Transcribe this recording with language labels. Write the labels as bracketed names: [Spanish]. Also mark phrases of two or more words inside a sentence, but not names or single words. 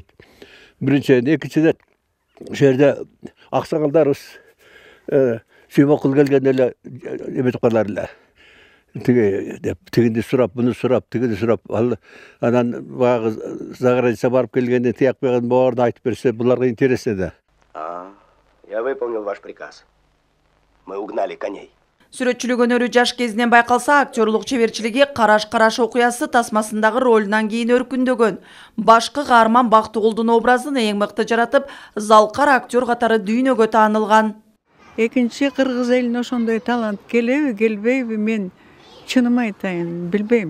[Kyrgyz] Биринчиден, экинчиден ошол жерде аксакалдарыбыз Сүймөнкул келгенде эле эметип калар эле. Тигинди сурап, буну сурап, тигини сурап, анан баягы заграница барып келгенде тияк бергенин баарын айтып берсе, буларга интересно да. [Russian] Я выполнил ваш приказ. Мы угнали коней. [Kyrgyz] Сүрөтчүлүк өнөрү жаш кезинен байкалса, актерлук чеберчилиги Караш окуясы тасмасындагы ролунан кийин өркүндөгөн. Башкы каарман Бактыгулдун образын эң мыкты жаратып, залкар актер катары дүйнөгө таанылган. Экинчи кыргыз элине ошондой талант келеби, келбейби, мен чынымы айтайын, билбейм.